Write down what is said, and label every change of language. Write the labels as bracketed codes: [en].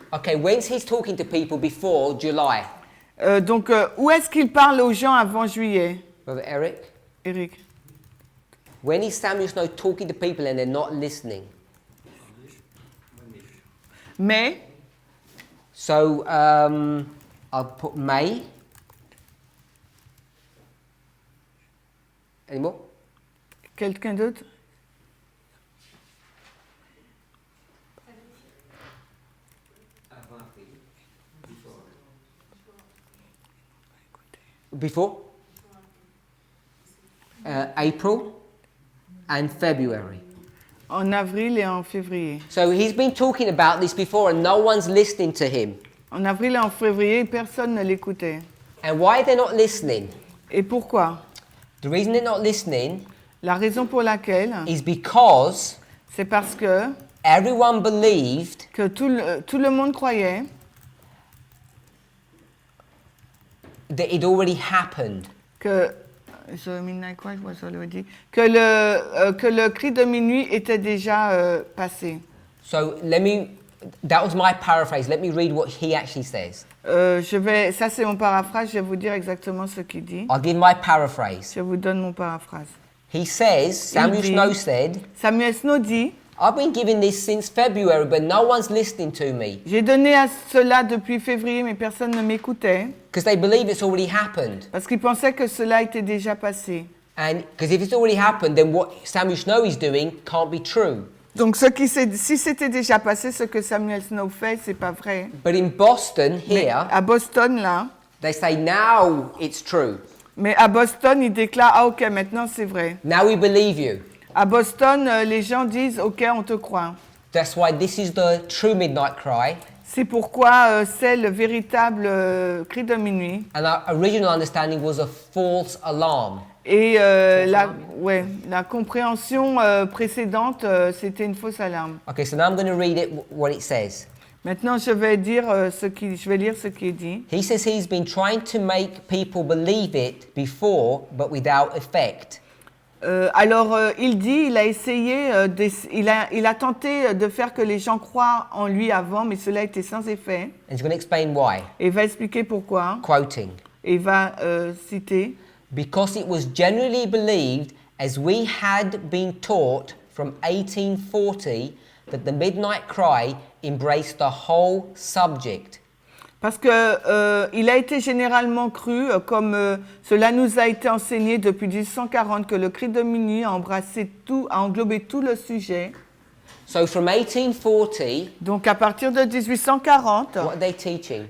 [en] Okay, when's he's talking to people before July? [fr] Donc, où est-ce qu'il parle aux gens avant juillet, [en] Brother Eric? Eric? When is Samuel Snow talking to people and they're not listening? [fr] Mais, [en] So, I'll put May. Any more? [fr] quelqu'un d'autre? [en] Before? April and February. [fr] En avril et en février. [en] So he's been talking about this before and no one's listening to him. [fr] En avril et en février, personne ne l'écoutait. [en] And why they're not listening? [fr] Et pourquoi? [en] The reason they're not listening [fr] La raison pour laquelle, [en] is because [fr] c'est parce que [en] everyone believed [fr] tout le monde croyait [en] that it already happened. [fr] que [en] the midnight cry was already, [fr] que le cri de minuit était déjà passé. [en] So that was my paraphrase. Let me read what he actually says. [fr] Ça c'est mon paraphrase, je vais vous dire exactement ce qu'il dit. [en] I'll give my paraphrase. [fr] Je vous donne mon paraphrase. [en] He says, Samuel Snow said, [fr] Samuel Snow dit, [en] I've been giving this since February, but no one's listening to me. [fr] j'ai donné à cela depuis février, mais personne ne m'écoutait. [en] Because they believe it's already happened. [fr] Parce qu'ils pensaient que cela était déjà passé. [en] And because if it's already happened, then what Samuel Snow is doing can't be true. [fr] Donc si c'était déjà passé, ce que Samuel Snow fait, c'est pas vrai. [en] But in Boston, [fr] Mais [en] here, [fr] à Boston, là, [en] they say now it's true. [fr] mais à Boston, ils déclarent, ah ok, maintenant c'est vrai. [en] Now we believe you. [fr] À Boston, les gens disent, ok, on te croit. [en] That's why this is the true midnight cry. [fr] C'est pourquoi c'est le véritable cri de minuit. [en] And our original understanding was a false alarm. [fr] Et la compréhension précédente, c'était une fausse alarme. [en] Okay, so now I'm going to read it, what it says. [fr] Maintenant, je vais lire ce qui est dit. [en] He says he's been trying to make people believe it before, but without effect. [fr] Alors, il dit, il a essayé, il a tenté de faire que les gens croient en lui avant, mais cela était sans effet. [en] And he's going to explain why. [fr] Et il va expliquer pourquoi. [en] Quoting. [fr] Et il va citer. [en] Because it was generally believed, as we had been taught from 1840, that the midnight cry embraced the whole subject. [fr] Parce que il a été généralement cru, comme cela nous a été enseigné depuis 1840, que le cri de minuit a englobé tout le sujet. [en] So from 1840, [fr] donc à partir de 1840, [en] what are they teaching?